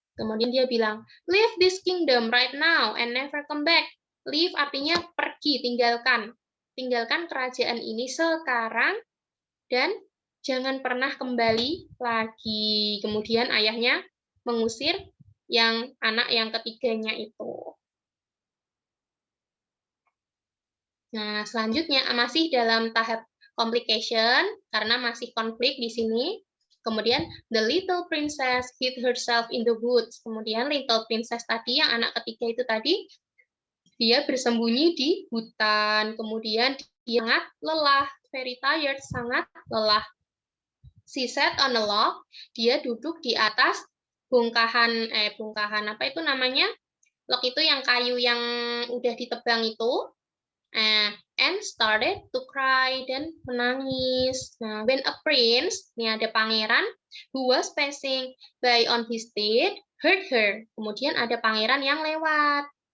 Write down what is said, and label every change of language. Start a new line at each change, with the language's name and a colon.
Indonesian: Kemudian dia bilang,
English: leave this kingdom right now and never come back.
Indonesian: Leave artinya pergi, tinggalkan. Tinggalkan kerajaan ini sekarang dan jangan pernah kembali lagi. Kemudian ayahnya mengusir yang anak yang ketiganya itu. Nah, selanjutnya masih dalam tahap complication karena masih konflik di sini.
English: Kemudian the little princess hid herself in the woods.
Indonesian: Kemudian little princess tadi yang anak ketiga itu tadi dia bersembunyi di hutan. Kemudian dia sangat lelah,
English: very tired,
Indonesian: sangat lelah.
English: She sat on a log.
Indonesian: Dia duduk di atas bongkahan apa itu namanya? Log itu yang kayu yang udah ditebang itu.
English: And started to cry,
Indonesian: dan menangis.
English: Nah, when a prince,
Indonesian: ini ada pangeran,
English: who was passing by on his steed, heard her.
Indonesian: Kemudian ada pangeran yang lewat.